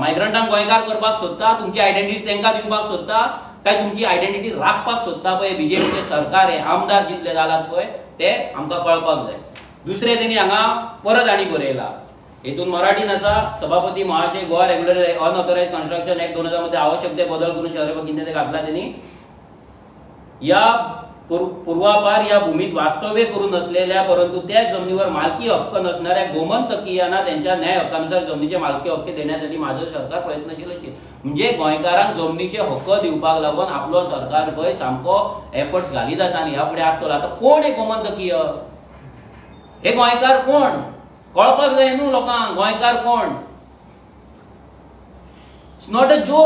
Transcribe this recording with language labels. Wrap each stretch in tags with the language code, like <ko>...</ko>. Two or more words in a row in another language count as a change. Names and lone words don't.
<kok>मायग्रंटांक गोंयकार करपाक सोदता, तुमची आयडेंटिटी तांकां दिवपाक सोदता, काय तुमची आयडेंटिटी राखपाक सोदता पळय बीजेपीचे सरकार हे आमदार जितले जालात पळय ते आमकां कळपाक जाय. दुसरे तेणी हांगा परत आनी बरयला, हेतून मराठीन आसा,</kok> <mr>सभापती महाशय गोवा रेग्युलर अनऑथोराइज्ड कन्स्ट्रक्शन ऍक्ट 2000 मध्ये आवश्यक ते बदल करून</mr> <kok>शहर कितें ते घातला तेणी.</kok> <mr>या पूर्वापार या भूमीत वास्तव्य करून नसलेल्या परंतु त्या जमिनीवर मालकी हक्क नसणाऱ्या गोमंतकीयांना त्यांच्या न्याय हक्कानुसार जमिनीचे मालकी हक्क देण्यासाठी माझं सरकार प्रयत्नशील असेल.</mr> <kok>म्हणजे गोंयकारांक जमिनीचे हक्क दिवपाक लागून आपलो सरकार पळय सामको एफर्ट्स घालीत आसा आनी ह्या फुडें आसतलो.</kok> <mr>आता कोण हे गोमंतकीय?</mr> <kok>हे गोंयकार कोण कळपाक जाय न्हू लोकांक. गोंयकार कोण?</kok> <en>It's not a joke.</en>